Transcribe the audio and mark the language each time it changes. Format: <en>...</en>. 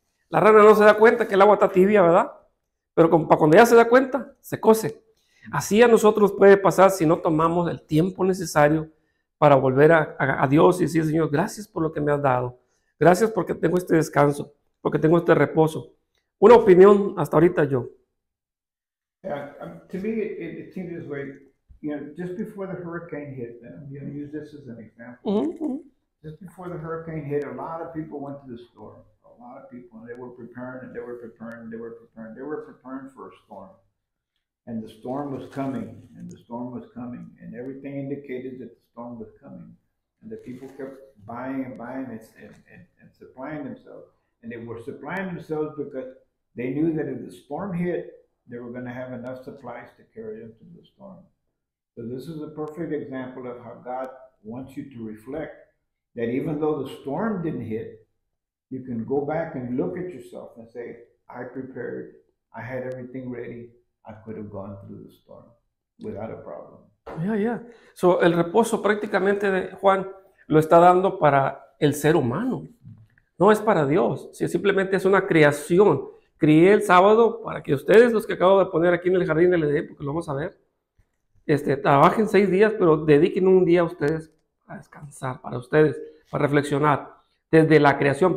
<es>La rana no se da cuenta que el agua está tibia, ¿verdad? Pero cuando ya se da cuenta, se cose. Así a nosotros puede pasar si no tomamos el tiempo necesario para volver a Dios y decir, Señor, gracias por lo que me has dado. Gracias porque tengo este descanso, porque tengo este reposo. Una opinión hasta ahorita yo.</es> <en>Yeah, to me, it seems this way. You know, just before the hurricane hit, and I'm going to use this as an example. Just before the hurricane hit, a lot of people went to the store. A lot of people, and they were preparing, and they were preparing, and they were preparing. They were preparing for a storm, and the storm was coming, and the storm was coming, and everything indicated that the storm was coming, and the people kept buying and buying and supplying themselves, and they were supplying themselves because they knew that if the storm hit, they were going to have enough supplies to carry them through the storm. So this is a perfect example of how God wants you to reflect that even though the storm didn't hit, you can go back and look at yourself and say, I prepared, I had everything ready, I could have gone through the storm without a problem. Yeah.</en> <es>So, el reposo prácticamente de Juan lo está dando para el ser humano. No es para Dios, simplemente es una creación. Crié el sábado para que ustedes, los que acabo de poner aquí en el jardín del Edén, porque lo vamos a ver, trabajen 6 días, pero dediquen un día a ustedes a descansar, para ustedes, para reflexionar desde la creación.</es>